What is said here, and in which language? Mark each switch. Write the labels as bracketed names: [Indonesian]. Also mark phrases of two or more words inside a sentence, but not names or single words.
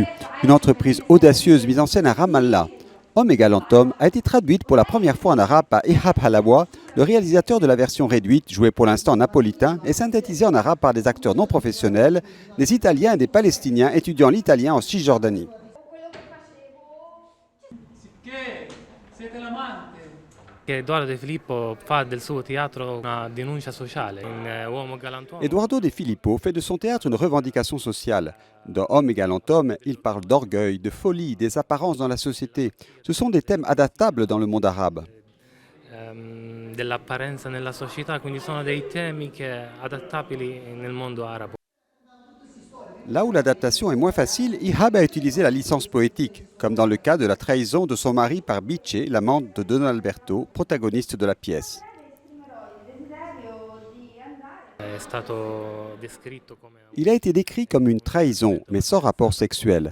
[French] Une entreprise audacieuse mise en scène à Ramallah. Homme égal homme a été traduite pour la première fois en arabe par Ihab Halawa, le réalisateur de la version réduite, jouée pour l'instant en napolitain, et synthétisée en arabe par des acteurs non professionnels, des Italiens et des Palestiniens étudiant l'italien en Cisjordanie. [Italian] Eduardo De Filippo fa del suo teatro una denuncia sociale. In Uomo Galantuomo. [French] Eduardo De Filippo fait de son théâtre une revendication sociale. Dans Homme et galant homme, il parle d'orgueil, de folie, des apparences dans la société. Ce sont des thèmes adaptables dans le monde arabe. [Italian] Dell'apparenza nella società, quindi sono dei temi adattabili nel mondo arabo. [French] Là où l'adaptation est moins facile, Ihab a utilisé la licence poétique, comme dans le cas de la trahison de son mari par Bice, l'amante de Don Alberto, protagoniste de la pièce. Il a été décrit comme une trahison, mais sans rapport sexuel.